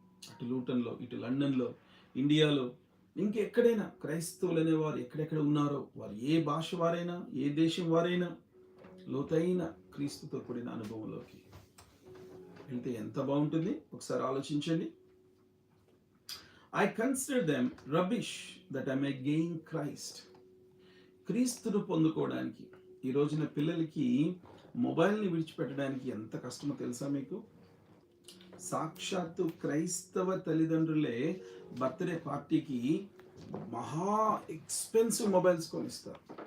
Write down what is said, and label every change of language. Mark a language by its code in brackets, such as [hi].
[te] అటు లూటన్లో, ఇటు లండన్లో, ఇండియాలో, ఇంకెక్కడైనా క్రైస్తవులు అనేవారు ఎక్కడెక్కడ ఉన్నారో, వారు ఏ భాష వారైనా, ఏ దేశం వారైనా, లోతైన క్రీస్తుతో కూడిన అనుభవంలోకి వెళ్తే ఎంత బాగుంటుంది ఒకసారి ఆలోచించండి. [en] I consider them rubbish that I may gain Christ. [te] క్రీస్తును పొందుకోవడానికి ఈ రోజున పిల్లలకి మొబైల్ని విడిచిపెట్టడానికి ఎంత కష్టమో తెలుసా మీకు? సాక్షాత్తు క్రైస్తవ తల్లిదండ్రులే బర్త్డే పార్టీకి మహా ఎక్స్పెన్సివ్ మొబైల్స్ కొనిస్తారు.